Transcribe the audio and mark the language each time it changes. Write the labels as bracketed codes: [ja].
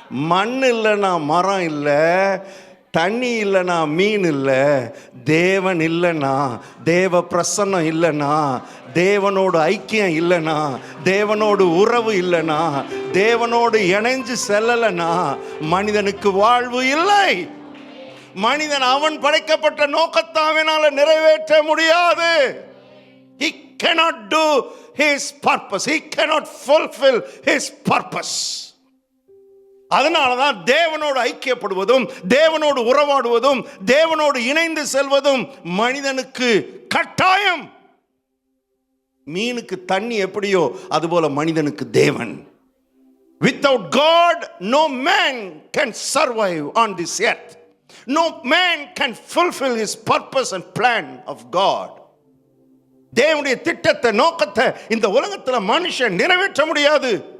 [ta] மண் இல்லைனா மரம் இல்லை, தண்ணி இல்லைனா மீன் இல்லை, தேவன் இல்லைனா, தேவ பிரசன்னம் இல்லைனா, தேவனோடு ஐக்கியம் இல்லைனா, தேவனோடு உறவு இல்லைனா, தேவனோடு இணைஞ்சு செல்லலைனா மனிதனுக்கு வாழ்வு இல்லை. மனிதன் அவன் படைக்கப்பட்ட நோக்கத்தை அவனால நிறைவேற்ற முடியாது. [en] He cannot do his purpose. He cannot fulfill his purpose. [ta] அதனாலதான் தேவனோடு ஐக்கியப்படுவதும், தேவனோடு உறவாடுவதும், தேவனோடு இணைந்து செல்வதும் மனிதனுக்கு கட்டாயம். மீனுக்கு தண்ணி எப்படியோ அதுபோல மனிதனுக்கு தேவன். [en] Without God no man can survive on this earth. No man can fulfill his purpose and plan of God. [ta] தேவனுடைய திட்டத்தை, நோக்கத்தை இந்த உலகத்துல மனுஷன் நிறைவேற்ற முடியாது.